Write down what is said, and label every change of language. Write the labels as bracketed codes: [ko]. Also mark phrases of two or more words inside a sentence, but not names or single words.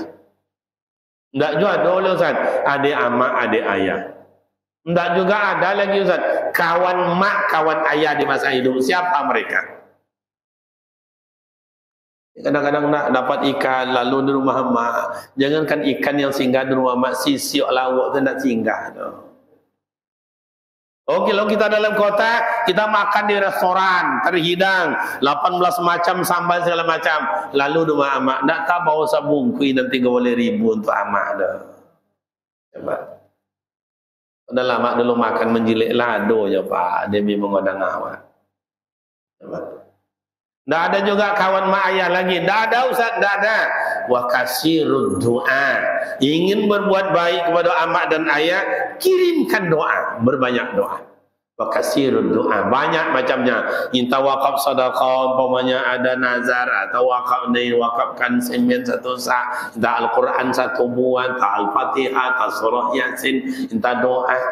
[id] Tidak juga ada oleh Ustaz, adik amak, adik ayah. Tidak juga ada lagi Ustaz, kawan mak, kawan ayah di masa hidup. Siapa mereka? Kadang-kadang nak dapat ikan lalu di rumah mak. Jangankan ikan yang singgah di rumah mak, sisiok lawak tu nak singgah. Oke, kalau kita dalam kota, kita makan di restoran, terhidang, 18 macam sambal segala macam. [min] Lalu rumah amak, nak tak bawa sabungkui nanti boleh ribu untuk amak dah. [id] Coba. [min] Udah lama dulu makan menjilik lado je Pak, demi mengodang awak. [id] Coba. Tak ada juga kawan mak ayah lagi. Tak ada Ustaz, tak ada. [ar] وأكثروا الدعاء. [id] Ingin berbuat baik kepada amak dan ayah, kirimkan doa, berbanyak doa. [ar] وأكثروا الدعاء, [id] banyak macamnya. Minta wakaf sedekah, umpamanya ada nazar atau wakaf wakafkan semen satu sak, minta Al-Quran satu buah, minta Al-Fatihah, minta surah Yasin, minta doa.